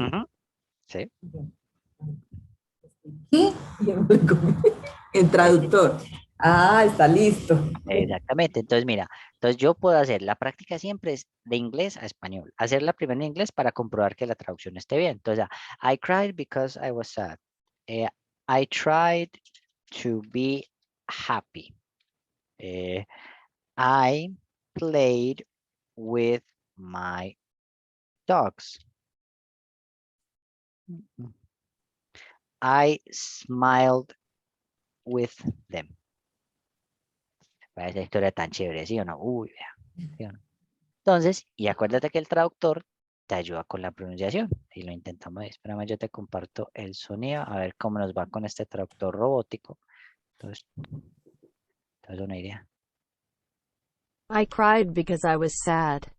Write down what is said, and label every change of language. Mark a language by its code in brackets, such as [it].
[es] Ujú, sí. ¿Qué? Y yo me lo comí. El Eh, traductor. Ah, está listo. Exactamente. Entonces, mira, entonces yo puedo hacer la práctica siempre es de inglés a español. Hacerla primero en inglés para comprobar que la traducción esté bien. [en] Entonces, I cried because I was sad. I tried to be happy. I played with my dogs. I smiled with them. [es] Esa historia tan chévere, ¿sí o no? Uy, vea, ¿sí o no? Entonces, y acuérdate que el traductor te ayuda con la pronunciación. Y lo intentamos. Espérame, yo te comparto el sonido. A ver cómo nos va con este traductor robótico. Entonces, te das una idea. [en] I cried because I was sad.